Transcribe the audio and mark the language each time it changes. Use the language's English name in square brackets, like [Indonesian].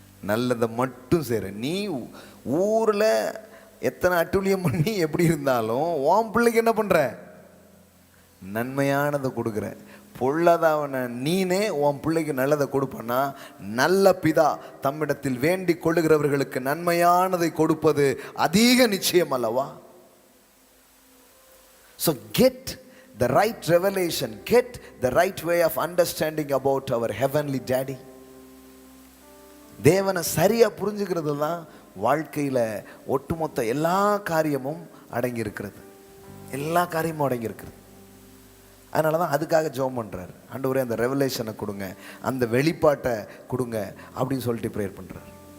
[Tamil] நல்லதை மட்டும் செய்கிற. நீ ஊரில் எத்தனை அட்டூழியம் பண்ணி எப்படி இருந்தாலும் உன் பிள்ளைக்கு என்ன பண்ணுற? நன்மையானதை கொடுக்குற. பொல்லாதவன நீனே உன் பிள்ளைக்கு நல்லதை கொடுப்பனா, நல்ல பிதா தம்மிடத்தில் வேண்டிக் கொள்ளுகிறவர்களுக்கு நன்மையானதை கொடுப்பது அதிக நிச்சயம் அல்லவா? [English] So get the right revelation, get the right way of understanding about our heavenly daddy. [Tamil] தேவனை சரியா புரிஞ்சுக்கிறது தான் வாழ்க்கையில் ஒட்டுமொத்த எல்லா காரியமும் அடங்கி இருக்கிறது. எல்லா காரியமும் அடங்கி இருக்கிறது. அதனால தான் அதுக்காக ஜெபம் பண்ணுறாரு. ஆண்டவரே அந்த ரெவலேஷனை கொடுங்க, அந்த வெளிப்பாட்டை கொடுங்க அப்படின்னு சொல்லிட்டு ப்ரேயர் பண்ணுறாரு.